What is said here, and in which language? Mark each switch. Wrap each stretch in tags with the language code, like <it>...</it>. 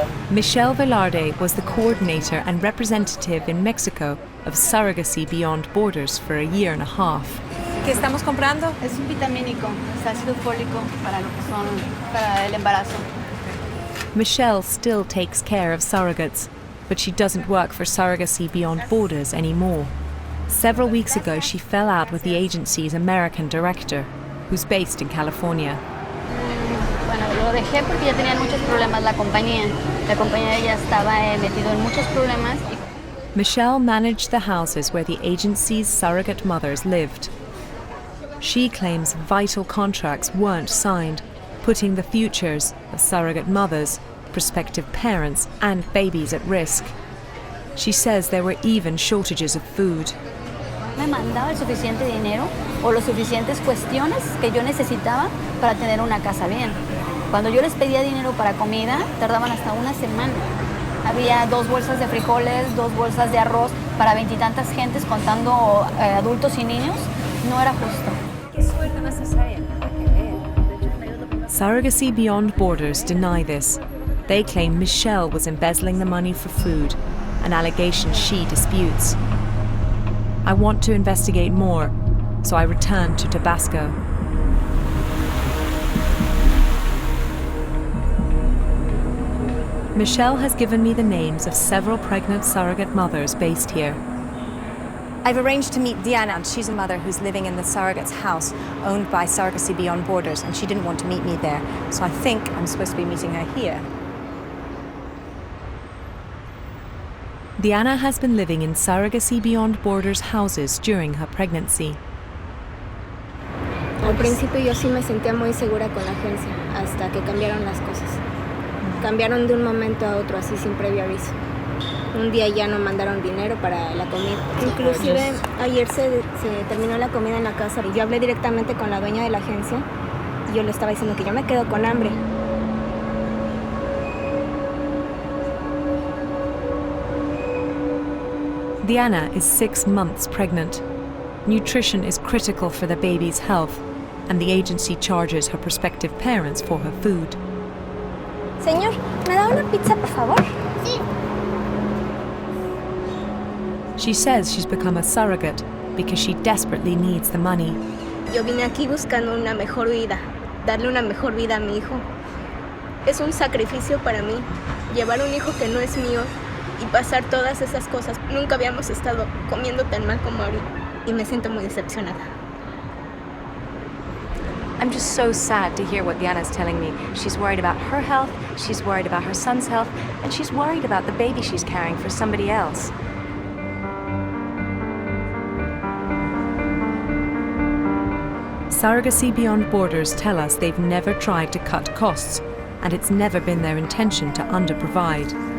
<en>Michelle Velarde was the coordinator and representative in Mexico of Surrogacy Beyond Borders for a year and a half.</en> <es>¿Qué estamos comprando? Es un vitamínico, es ácido fólico para el embarazo.</es> <en>Michelle still takes care of surrogates, but she doesn't work for Surrogacy Beyond Borders anymore. Several weeks ago, she fell out with the agency's American director, who's based in California.</en> <es>Bueno, lo dejé porque ya tenían muchos problemas la compañía. La compañía ya estaba metido en muchos problemas.</es> <en>Michelle managed the houses where the agency's surrogate mothers lived. She claims vital contracts weren't signed, putting the futures of surrogate mothers, prospective parents, and babies at risk. She says there were even shortages of food.</en> <es>Me mandaba el suficiente dinero o las suficientes cuestiones que yo necesitaba para tener una casa bien. Cuando yo les pedía dinero para comida, tardaban hasta una semana. Había 2 bolsas de frijoles, 2 bolsas de arroz para 20 y tantas gentes, contando adultos y niños. No era justo.</es> <en>Surrogacy Beyond Borders deny this. They claim Michelle was embezzling the money for food, an allegation she disputes. I want to investigate more, so I return to Tabasco. Michelle has given me the names of several pregnant surrogate mothers based here. I've arranged to meet Diana. She's a mother who's living in the surrogate's house owned by Surrogacy Beyond Borders, and she didn't want to meet me there. So I think I'm supposed to be meeting her here. Diana has been living in Surrogacy Beyond Borders houses during her pregnancy.</en> <es>Al principio yo sí me sentía muy segura con la agencia, hasta que cambiaron las cosas. Cambiaron de un momento a otro, así sin previo aviso. Un día ya no mandaron dinero para la comida. Inclusive ayer se terminó la comida en la casa y yo hablé directamente con la dueña de la agencia y yo le estaba diciendo que yo me quedo con hambre.</es> <en>Diana is 6 months pregnant. Nutrition is critical for the baby's health, and the agency charges her prospective parents for her food.</en> <es>Señor, ¿me da una pizza, por favor? Sí.</es> <en>She says she's become a surrogate because she desperately needs the money.</en> <es>Yo vine aquí buscando una mejor vida, darle una mejor vida a mi hijo. Es un sacrificio para mí, llevar un hijo que no es mío y pasar todas esas cosas. Nunca habíamos estado comiendo tan mal como ahorita y me siento muy decepcionada.</es> <en>I'm just so sad to hear what Diana's telling me. She's worried about her health, she's worried about her son's health, and she's worried about the baby she's carrying for somebody else. Surrogacy Beyond Borders tell us they've never tried to cut costs, and it's never been their intention to underprovide.</en>